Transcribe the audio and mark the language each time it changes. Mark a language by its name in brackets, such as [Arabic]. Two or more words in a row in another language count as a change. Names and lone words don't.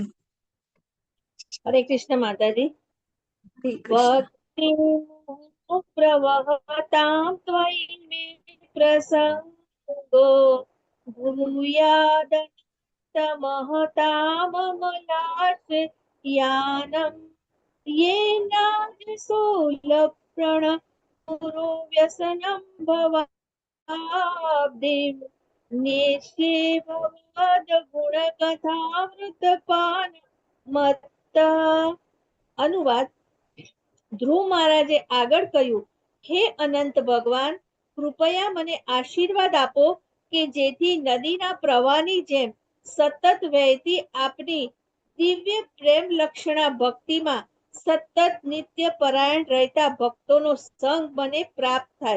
[Gujarati] હરે કૃષ્ણ માતાજી. હરે કૃષ્ણ. [Sanskrit] ભક્તિ પ્રવહતામ ત્વયિ મે પ્રસંગો ભૂયાદन्तમહતામ મલાશ્રયાનમ येनादिशूलप्रण गुरु व्यसनं भवाब्धिं नेष्ये भवद गुणकथामृतपान मत्त. [Gujarati] અનુવાદ. ધ્રુવ મહારાજે આગળ કહ્યું, હે અનંત ભગવાન, કૃપયા મને આશીર્વાદ આપો કે જેથી નદીના પ્રવાહની જેમ સતત વહેતી આપની દિવ્ય પ્રેમ લક્ષણા ભક્તિમાં સતત નિત્ય પરાયણ રહેતા ભક્તોનો સંગ મને પ્રાપ્ત થાય.